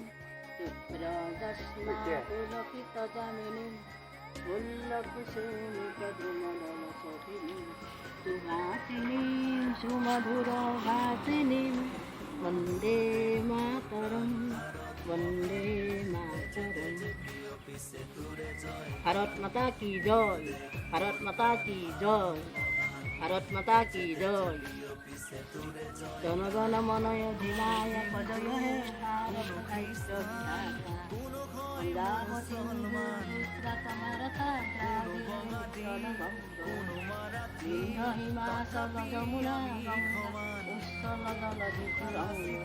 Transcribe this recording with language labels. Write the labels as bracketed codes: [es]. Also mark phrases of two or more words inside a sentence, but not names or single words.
[sa] सुहासिनीं सुमधुरभासिनीं वन्दे मातरम् वन्दे मातरम्। [hi] भारत माता की जय, भारत माता की जय, भारत माता की जय। [bn] জন গণ মন অধিনায়ক জয় হে ভারত ভাগ্য বিধাতা। পঞ্জাব সিন্ধু গুজরাট মরাঠা দ্রাবিড় সিন্ধ হিমাচল যমুনা গঙ্গা উৎকল জলধি তরঙ্গ।